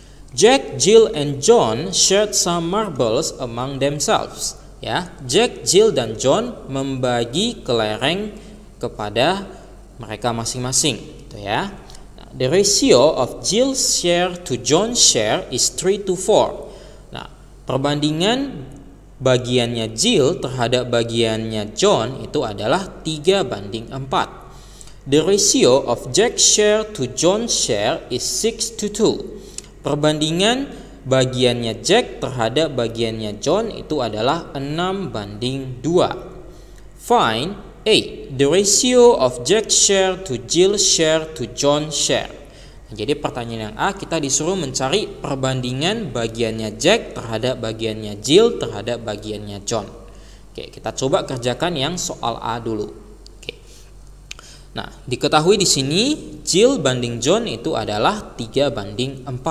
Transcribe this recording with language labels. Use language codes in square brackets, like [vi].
[en] Jack, Jill, and John shared some marbles among themselves. [id] Ya, Jack, Jill, dan John membagi kelereng kepada mereka masing-masing. Gitu ya. [en] The ratio of Jill's share to John's share is 3:4. [id] Nah, perbandingan bagiannya Jill terhadap bagiannya John itu adalah 3:4. [en] The ratio of Jack's share to John's share is 6:2. [id] Perbandingan bagiannya Jack terhadap bagiannya John itu adalah 6:2. [en] Find A. The ratio of Jack's share to Jill's share to John's share. [id] Jadi pertanyaan yang A, kita disuruh mencari perbandingan bagiannya Jack terhadap bagiannya Jill terhadap bagiannya John. Oke, kita coba kerjakan yang soal A dulu. Oke. Nah, diketahui di sini Jill banding John itu adalah 3:4.